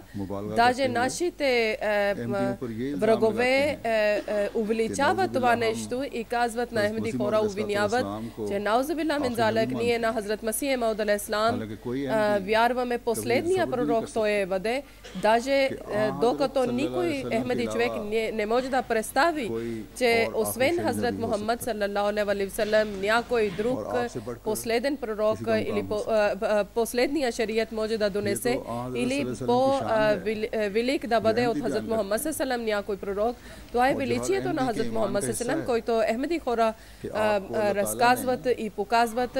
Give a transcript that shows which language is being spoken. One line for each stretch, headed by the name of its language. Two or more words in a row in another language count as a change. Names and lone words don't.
Bulgarian: Даже нашите врагове увеличават това нещо и казват на Ахмади хора, обвиняват, че
Arabic: نعوذ بالله من ذلك,
Bulgarian: ние на Хазрат Масих Мауд
Arabic: عليه السلام
Bulgarian: вярваме последния пророк, той е бъде. Даже докато никой Ахмади човек не може да представи, че освен Хазрат Мухаммад
Arabic: صلى الله عليه وسلم,
Bulgarian: някой друг последен пророк или последния шарият може да донесе или по-велик да бъде от Хазрат Мухаммад саллаллаху някой пророк. Това е величието на Хазрат Мухаммад саллаллаху, който Ахмади хора разказват и показват.